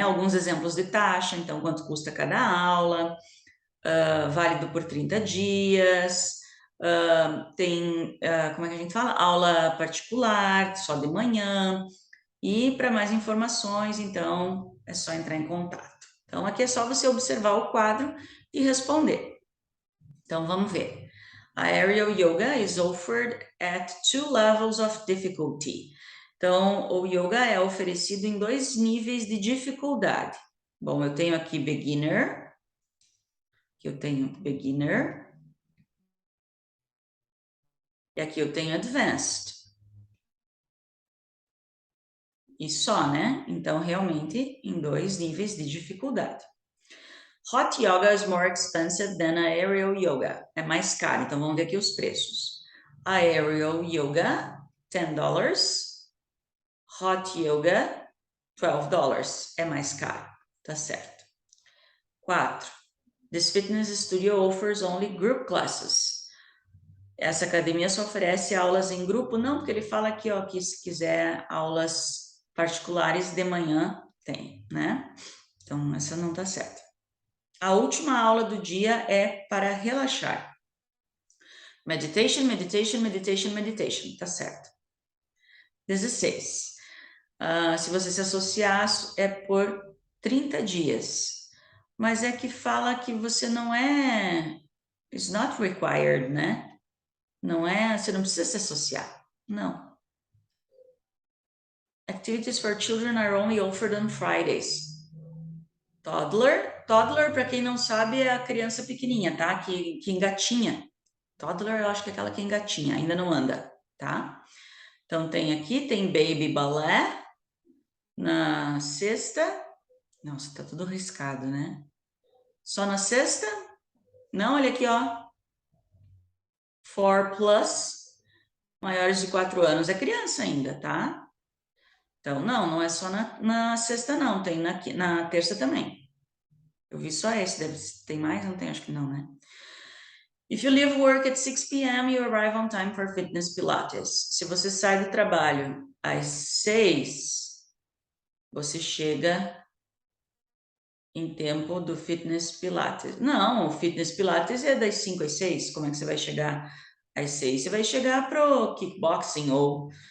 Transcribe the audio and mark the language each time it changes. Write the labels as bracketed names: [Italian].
[Portuguese] Alguns exemplos de taxa, então, quanto custa cada aula, válido por 30 dias, tem, como é que a gente fala? Aula particular, só de manhã, e para mais informações, então, é só entrar em contato. Então, aqui é só você observar o quadro e responder. Então, vamos ver. [English] Aerial Yoga is offered at 2 levels of difficulty. [Portuguese] Então, o yoga é oferecido em 2 níveis de dificuldade. Bom, eu tenho aqui beginner, e aqui eu tenho advanced. E só, né? Então, realmente, em 2 níveis de dificuldade. [English] Hot yoga is more expensive than aerial yoga. [Portuguese] É mais caro, então vamos ver aqui os preços. [English] Aerial yoga, $10. Hot yoga, $12. [Portuguese] É mais caro, tá certo. 4. [English] This fitness studio offers only group classes. [Portuguese] Essa academia só oferece aulas em grupo? Não, porque ele fala aqui, ó, que se quiser aulas particulares de manhã, tem, né? Então, essa não tá certa. A última aula do dia é para relaxar. [English] Meditation, meditation, meditation, meditation. Tá certo. 16. [Portuguese] Se você se associar, é por 30 dias. Mas é que fala que você não é... [English] It's not required, [Portuguese] né? Não é... Você não precisa se associar. Não. [English] Activities for children are only offered on Fridays. Toddler. [Portuguese] Toddler, para quem não sabe, é a criança pequenininha, tá? Que engatinha. Toddler, eu acho que é aquela que engatinha, ainda não anda, tá? Então, tem Baby Balé na sexta. Nossa, tá tudo riscado, né? Só na sexta? Não, olha aqui, ó. 4+, maiores de 4 anos. É criança ainda, tá? Então, não é só na sexta, não. Tem na terça também. Eu vi só esse, tem mais? Não tem, acho que não, né? [English] If you leave work at 6 p.m., you arrive on time for fitness pilates. [Portuguese] Se você sai do trabalho às 6, você chega em tempo do fitness pilates. Não, o fitness pilates é das 5 às 6. Como é que você vai chegar às 6? Você vai chegar pro kickboxing ou...